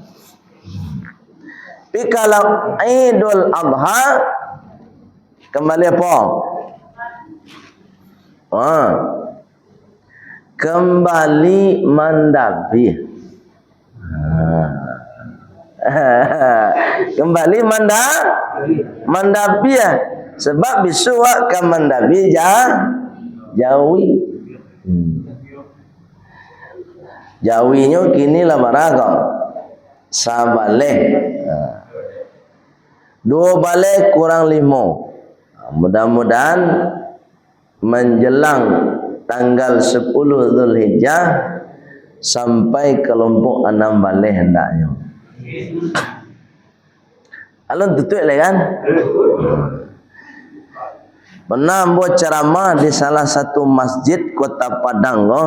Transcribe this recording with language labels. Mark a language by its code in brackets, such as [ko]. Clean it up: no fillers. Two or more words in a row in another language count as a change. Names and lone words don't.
[id] Tapi kalau Idul Adha kembali apa? [min] Kembali mandabi. Kembali mandabi ya. Sebab bisuak ke mandabi jawi. Jawinya kini lah maragam. Sabaleh. 2 baleh kurang 5. [id] Mudah-mudahan menjelang tanggal 10 Zulhijjah sampai kelompok 6 baleh hendaknya. [min] Alun tutup lah kan? [id] Pernah buat ceramah di salah satu masjid Kota Padang loh.